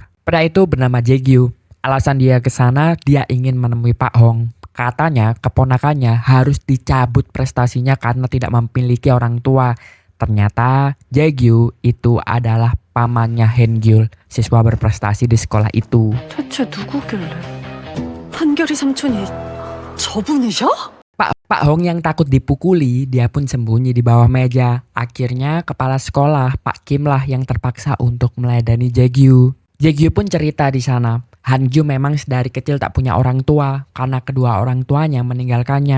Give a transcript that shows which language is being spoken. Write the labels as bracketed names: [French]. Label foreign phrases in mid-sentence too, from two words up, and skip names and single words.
[Indonesian] Pria itu bernama Jaegyu. Alasan dia ke sana, dia ingin menemui Pak Hong. Katanya keponakannya harus dicabut prestasinya karena tidak memiliki orang tua. Ternyata Jaegyu itu adalah pamannya Han Gyul, siswa berprestasi di sekolah itu. [Korean] 대체 누구길래? 한결이 삼촌이 저분이셔? [Indonesian] Pak Hong yang takut dipukuli, dia pun sembunyi di bawah meja. Akhirnya kepala sekolah, Pak Kim lah yang terpaksa untuk meladani Jaegyu. Jaegyu pun cerita di sana, Han Gyu memang dari kecil tak punya orang tua karena kedua orang tuanya meninggalkannya.